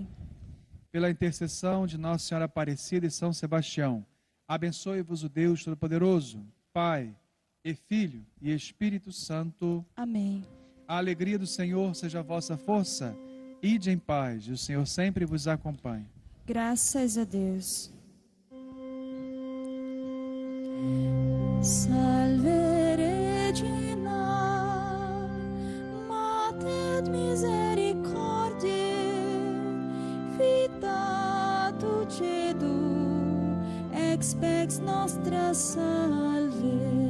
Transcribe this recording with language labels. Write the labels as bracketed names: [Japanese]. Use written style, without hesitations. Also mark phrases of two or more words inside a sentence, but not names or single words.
[Portuguese] Pela intercessão de Nossa Senhora Aparecida e São Sebastião, abençoe-vos o Deus Todo-Poderoso, Pai e Filho e Espírito Santo. Amém. A alegria do Senhor seja a vossa força. Ide em paz, e o Senhor sempre vos acompanhe. Graças a Deus. [Latin] Salve Regina, Mater misericordiae, vita dulcedo, expex nostra salve.